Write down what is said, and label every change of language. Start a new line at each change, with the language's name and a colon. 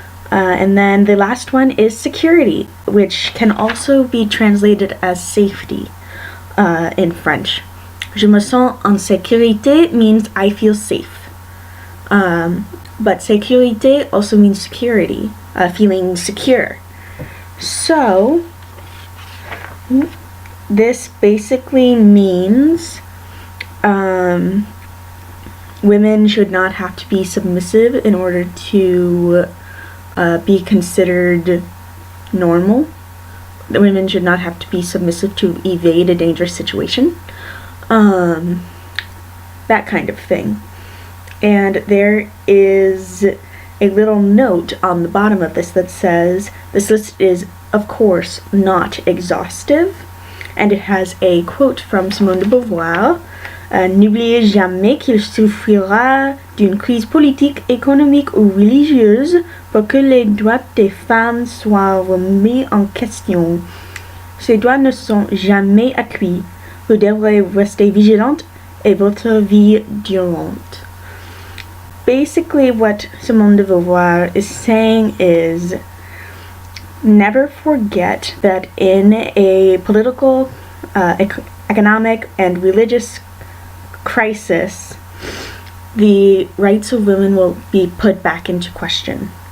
English: And then the last one is security, which can also be translated as safety in French.
French: Je me sens en sécurité
English: means I feel safe. But sécurité also means security, feeling secure. So, this basically means women should not have to be submissive in order to be considered normal. The women should not have to be submissive to evade a dangerous situation. That kind of thing. And there is a little note on the bottom of this that says, this list is, of course, not exhaustive, and it has a quote from Simone de Beauvoir.
French: N'oubliez jamais qu'il suffira d'une crise politique, économique ou religieuse pour que les droits des femmes soient remis en question. Ces droits ne sont jamais acquis. Vous devrez rester vigilante et votre vie durante.
English: Basically, what Simone de Beauvoir is saying is never forget that in a political, economic, and religious crisis, the rights of women will be put back into question.